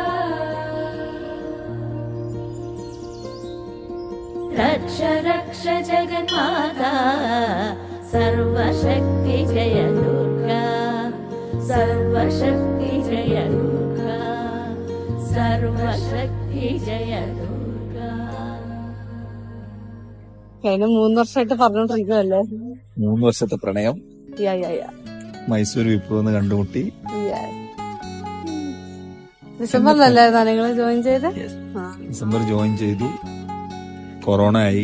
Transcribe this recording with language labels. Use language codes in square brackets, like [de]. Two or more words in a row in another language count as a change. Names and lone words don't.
[sa] रक्ष रक्ष जगन्माता, सर्वशक्ति जय दुर्गा, सर्वशक्ति जय दुर्गा, सर्वशक्ति जय दुर्गा. [ml] കഴിഞ്ഞ 3 വർഷമായിട്ട് പറഞ്ഞോണ്ടിരിക്കുവല്ലേ. 3 വർഷത്തെ പ്രണയം മൈസൂർ വിപ്ലവം കണ്ടുമുട്ടി. ഡിസംബറിലല്ലേ നിങ്ങൾ ജോയിൻ ചെയ്ത്? ഡിസംബർ ജോയിൻ ചെയ്തു. കൊറോണ ആയി.